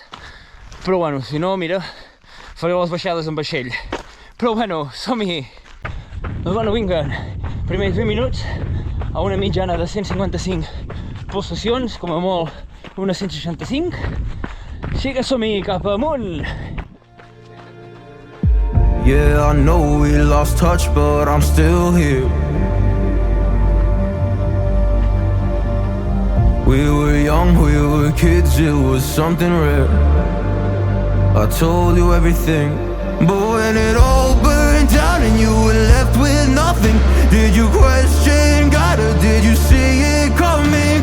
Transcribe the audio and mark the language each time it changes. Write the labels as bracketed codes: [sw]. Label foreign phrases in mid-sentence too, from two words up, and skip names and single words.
[ca] Però bueno, si no, mira, faré les baixades en vaixell. Però bueno, som-hi! Doncs bueno, vinga, primers 20 minuts a una mitjana de 155 pulsacions, com a molt unes 165. Així que som-hi cap amunt! [en] Yeah, I know we lost touch, but I'm still here. We were young, we were kids, it was something rare. I told you everything, but when it all burned down and you were left with nothing, did you question God or did you see it coming?